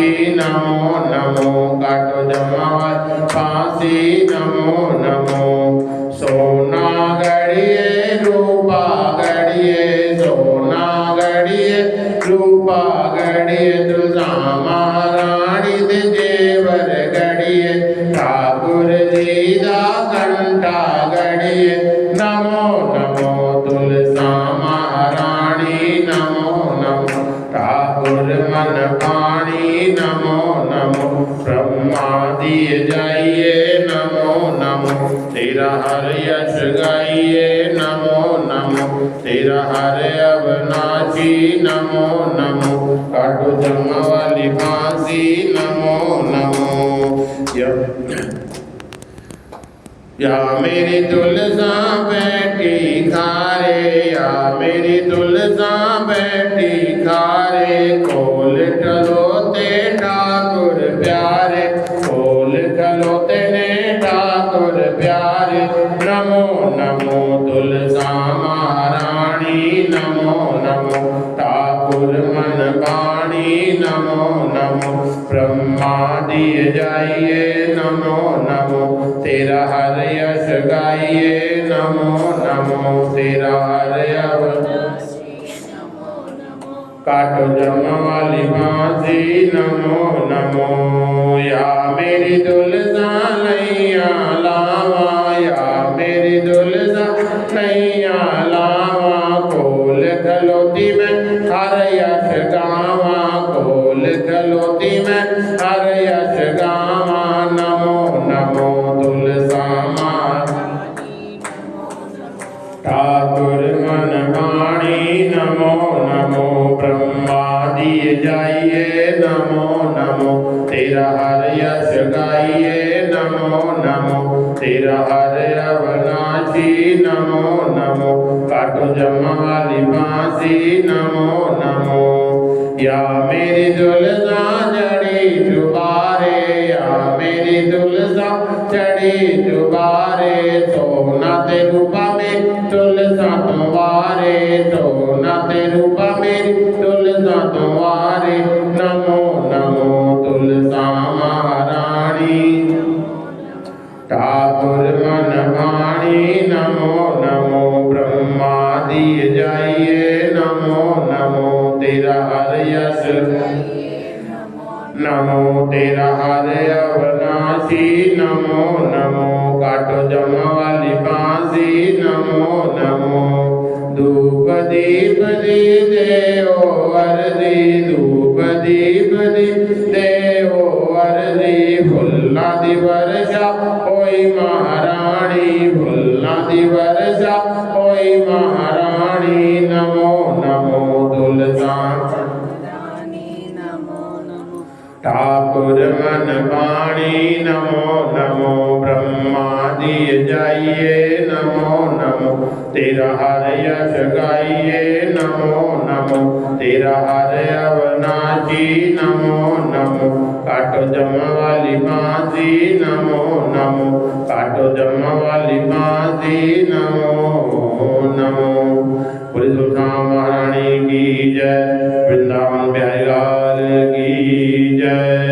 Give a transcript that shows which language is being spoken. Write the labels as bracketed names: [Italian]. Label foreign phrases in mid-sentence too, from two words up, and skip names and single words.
[Punjabi] ਨਮੋ ਨਮੋ ਕਾਟੋ ਜਮਾ ਫਾਂਸੀ ਨਮੋ ਨਮੋ ਸੋਨਾ ਗੜੀਏ ਰੂਪਾ ਗੜੀਏ ਸੋਨਾ ਗੜੀਏ ਰੂਪਾ ਗੜੀਏ ਤੁਲਸਾ ਮਹਾਰਾਨੀ ਦੇ ਜੇਵਰ ਗੜੀਏ ਠਾਕੁਰ ਜੀ ਦਾ ਕੰਠਾ ਗੜੀਏ ਨਮੋ ਨਮੋ ਤੁਲਸਾ ਮਹਾਰਾਨੀ ਨਮੋ ਨਮੋ ਠਾਕੁਰ ਮਨ ਵਾਣੀ ਨਮੋ ਨਮੋ ਬ੍ਰਹਮਾ ਦਿਏ ਜਾਈਏ ਨਮੋ ਨਮੋ ਤੇਰਾ ਹਰ ਯਸ਼ ਗਾਈਏ ਨਮੋ ਨਮੋ ਤੇਰਾ ਹਰ ਅਵਿਨਾਸ਼ੀ ਨਮੋ ਨਮੋ ਕਾਟੋ ਜਮਾ ਵਾਲੀ ਫਾਂਸੀ ਨਮੋ ਨਮੋ ਯਾ ਮੇਰੀ ਤੁਲਸਾ ਬੈਠੀ ਖਾਰੇ ਯਾ ਮੇਰੀ ਤੁਲਸਾ ਬੈਠੀ ਖਾਰੇ ਖੋਲ ਖਲੋਤੇ ਠਾਕੁਰ ਪਿਆਰੇ ਖੋਲ ਖਲੋਤੇ ਨੇ ਠਾਕੁਰ ਪਿਆਰੇ ਨਮੋ ਨਮੋ ਤੁਲਸਾ ਮਹਾਰਾਨੀ ਨਮੋ ਨਮੋ ਠਾਕੁਰ ਮਨ ਵਾਣੀ ਨਮੋ ਨਮੋ ਬ੍ਰਹਮਾ ਦਿਏ ਜਾਈਏ ਨਮੋ ਨਮੋ ਤੇਰਾ ਹਰ ਯਸ਼ ਗਾਈਏ ਨਮੋ ਨਮੋ ਤੇਰਾ ਹਰ ਕਾਟੋ ਜਮ ਵਾਲੀ ਬਾਂਸੀ ਨਮੋ ਨਮੋ। ਯਾ ਮੇਰੀ ਦੁਲਹਨ ਨੈਯਾ ਲਾਵਾ, ਯਾ ਮੇਰੀ ਦੁਲਹਨ ਨੈਯਾ ਲਾਵਾ, ਖੋਲ ਖਲੋਤੀ ਮੈਂ ਹਰ ਯਸ਼ ਗਾਵਾ, ਖੋਲ ਖਲੋਤੀ ਮੈਂ ਹਰ ਯਸ਼ ਗਾਵਾ। ਨਮੋ ਨਮੋ ਤੁਲਸਾ ਠਾਕੁਰ ਮਨ ਵਾਣੀ ਨਮੋ ਨਮੋ। ਬ੍ਰਹਮਾਦਿ ਜਾਈਏ ਨਮੋ ਨਮੋ, ਤੇਰਾ ਹਰ ਯਸ਼ ਗਾਈਏ ਨਮੋ ਨਮੋ, ਤੇਰਾ ਹਰ ਅਵਿਨਾਸ਼ੀ ਨਮੋ ਨਮੋ। ਕਾਟੋ ਜਮ ਵਾਲੀ ਬਾਂਸੀ ਨਮੋ ਨਮੋ। ਯਾ ਮੇਰੀ ਦੁਲਹਨ ਜੜੀ ਜੁਬਾਰੇ, ਯਾ ਮੇਰੀ ਦੁਲਹਨ ਜੜੀ ਜੁਬਾਰੇ, ਸੋਨਾ ਤੇ ਰੂਪਾ ਮੈਂ ਤੁਲਸਾ ਤੁਮ੍ਹਾਰੇ, ਸੋਨਾ ਤੇ ਰੂਪਾ ਮੈਂ ਤੁਲਸਾ ਤੁਮ੍ਹਾਰੇ। ਨਮੋ ਨਮੋ ਤੁਲਸਾ ਮਹਾਰਾਨੀ ਠਾਕੁਰ ਮਨ ਵਾਣੀ ਨਮੋ ਨਮੋ। ਬ੍ਰਹਮਾਦਿ ਜਾਈਏ ਨਮੋ ਨਮੋ, ਤੇਰਾ ਹਰ ਯਸ਼ ਨਮੋ, ਤੇਰਾ ਹਰ ਅਵਿਨਾਸ਼ੀ ਨਮੋ ਨਮੋ। ਕਾਟੋ ਜਮ ਵਾਲੀ ਬਾਂਸੀ ਨਮੋ ਨਮੋ। ਧੂਪ ਦੀਪ ਦੀ ਦੇਓ ਅਰਜ਼ੀ, ਧੂਪ ਦੀਪ ਦੀ ਦੇਓ ਅਰਜ਼ੀ। ਫੁੱਲਾਂ ਦੀ ਵਰਖਾ ਹੋਈ ਮਹਾਰਾਨੀ, ਫੁੱਲਾਂ ਦੀ ਵਰਖਾ ਹੋਈ ਮਹਾਰਾਨੀ। ਨਮੋ ਨਮੋ ਤੁਲਸਾ ਠਾਕੁਰ ਮਨ ਵਾਣੀ ਨਮੋ ਨਮੋ। ਬ੍ਰਹਮਾਦਿ ਜਾਈਏ ਨਮੋ ਨਮੋ, ਤੇਰਾ ਹਰ ਯਸ਼ ਗਾਈਏ ਨਮੋ ਨਮੋ, ਤੇਰਾ ਹਰ ਅਵਿਨਾਸ਼ੀ ਨਮੋ ਨਮੋ। ਕਾਟੋ ਜਮ ਵਾਲੀ ਬਾਂਸੀ ਨਮੋ ਨਮੋ, ਕਾਟੋ ਜਮ ਵਾਲੀ ਬਾਂਸੀ ਨਮੋ ਨਮੋ। [Hindi] बोले तुलसा महारानी की जय, वृंदावन बिहारी लाल की जय।